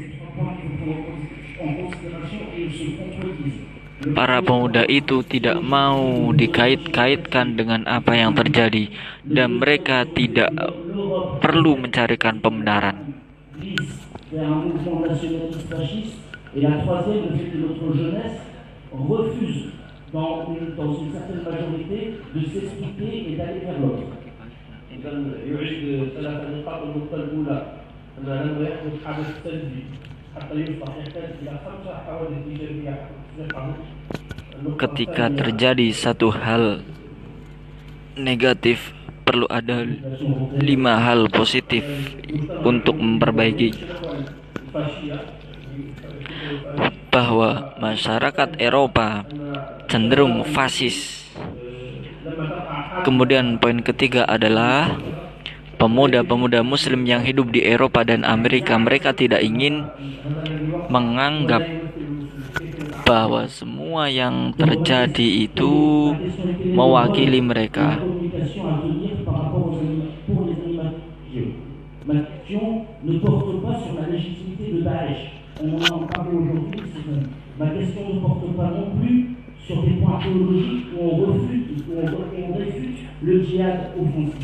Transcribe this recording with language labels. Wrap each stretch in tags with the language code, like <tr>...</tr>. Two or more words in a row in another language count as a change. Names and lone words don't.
<id>para pemuda itu tidak mau dikait-kaitkan dengan apa yang terjadi dan mereka tidak perlu mencarikan pembenaran.</id> <fr>Vers un mouvement nationaliste fasciste. Et la troisième, le fait que notre jeunesse refuse, dans une certaine majorité, de s'expliquer et d'aller vers l'autre.</fr> <ar>يعيد ثلاث نقاط. النقطة الأولى أن لما يحدث حدث سلبي حتى يصبح يحتاج إلى 5 حوادث إيجابية.</ar> <id>Ketika terjadi satu hal negatif, perlu ada 5 hal positif untuk memperbaiki. Bahwa masyarakat Eropa cenderung fasis. Kemudian poin ketiga adalah pemuda-pemuda muslim yang hidup di Eropa dan Amerika, mereka tidak ingin menganggap bahwa semua yang terjadi itu mewakili mereka.</id> <fr>Ma question ne porte pas sur la légitimité de Daesh. On en a parlé aujourd'hui. Ma question ne porte pas non plus sur des points théologiques où on réfute le djihad offensif.</fr>